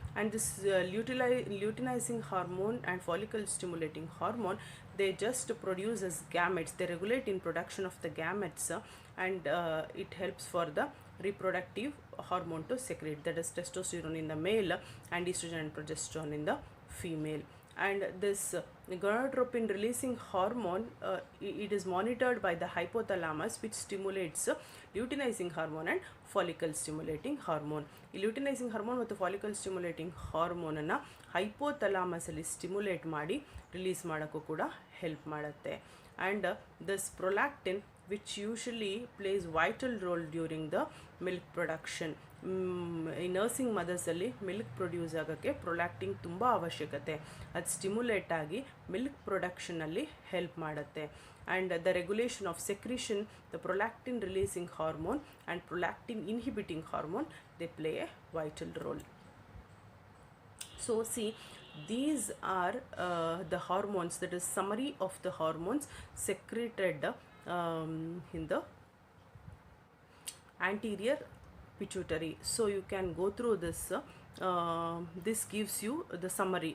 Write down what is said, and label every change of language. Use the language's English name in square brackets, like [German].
[English] And this luteinizing hormone and follicle stimulating hormone, they just produce as gametes, they regulate in production of the gametes, and it helps for the reproductive hormone to secrete, that is testosterone in the male and estrogen and progesterone in the female. And this gonadotropin releasing hormone, it is monitored by the hypothalamus, which stimulates luteinizing hormone and follicle stimulating hormone. [Kannada] ಈ luteinizing hormone ಮತ್ತು follicle stimulating hormone ಅನ್ನು hypothalamus ಅಲ್ಲಿ stimulate ಮಾಡಿ release ಮಾಡೋಕ್ಕೂ ಕೂಡ help ಮಾಡುತ್ತೆ. [English] And this prolactin, which usually plays vital role during the milk production. [Kannada] ಈ nursing ಮದರ್ಸಲ್ಲಿ milk produce ಆಗೋಕ್ಕೆ ಪ್ರೊಲ್ಯಾಕ್ಟಿನ್ ತುಂಬ ಅವಶ್ಯಕತೆ, ಅದು ಸ್ಟಿಮ್ಯುಲೇಟ್ ಆಗಿ ಮಿಲ್ಕ್ ಪ್ರೊಡಕ್ಷನಲ್ಲಿ ಹೆಲ್ಪ್ ಮಾಡುತ್ತೆ. [English] And the regulation of secretion, the prolactin releasing hormone and prolactin inhibiting hormone, they play a vital role. So see, these are the hormones, that is summary of the hormones secreted in the anterior pituitary. So you can go through this. This gives you the summary.